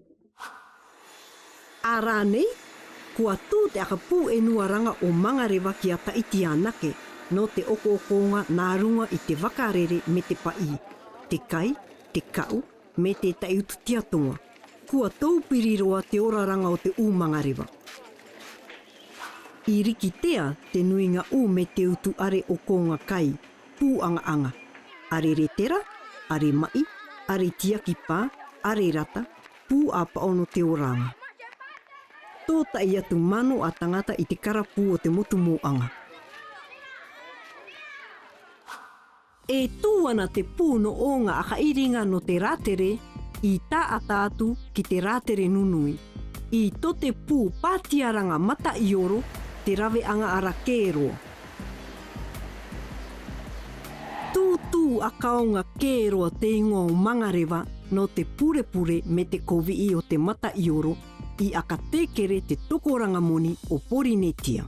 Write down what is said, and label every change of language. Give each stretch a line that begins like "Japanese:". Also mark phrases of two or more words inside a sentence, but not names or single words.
Mangareva: Ara nei, kua tū te aka pū e nuaranga o mangarewa ki a taiti anake, no te oko-okonga nā runga I te wakarere me te pai, te kai, te kau, me te taiutu tiatonga. Kua taupiriroa te oraranga o te ūmangarewa. I rikitea te nuinga u me te utu are o konga kai, pūanga-anga. Are retera, are mai, are tiaki pā, are rata, pū a paono te oranga. Tō tai atu mano a tangata i te karapu o te motu moanga. E tū ana te pū no o ngā akairinga no te rātere i tā ata atu ki te rātere nunui. I tō te pū pātiaranga mata i oro, te rawe anga ara kēroa. Tū a kaonga kēroa te ingoa o mangarewa no te purepure me te kovii o te mata i oro i aka tekere te tokoranga moni o Porinetia.